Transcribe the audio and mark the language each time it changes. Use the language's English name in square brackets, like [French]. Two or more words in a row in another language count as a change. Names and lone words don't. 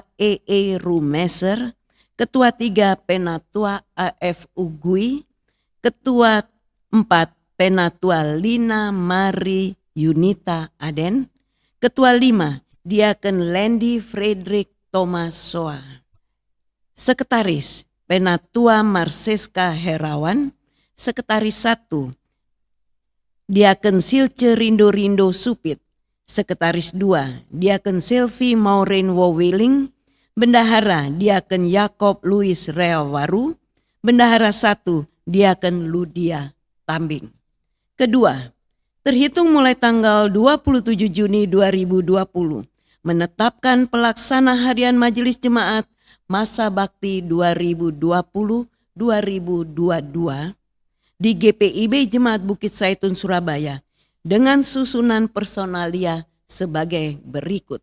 [Indonesian] EE Rumeser, Ketua 3 Penatua AF Ugui, Ketua 4 Penatua Lina Mari Yunita Aden, Ketua 5 Diaken Lendi Frederick Thomas Soa, Sekretaris Penatua Marseska Herawan, Sekretaris 1 Diaken Silce Rindo Supit, Sekretaris 2 Diaken Silvi Maureen Wowiling, Bendahara Diaken Yakob Louis Reawaru, Bendahara 1 Diaken Ludia Tambing. Kedua, terhitung mulai tanggal 27 Juni 2020, menetapkan pelaksana harian Majelis Jemaat Masa Bakti 2020-2022 di GPIB Jemaat Bukit Saitun, Surabaya dengan susunan personalia sebagai berikut.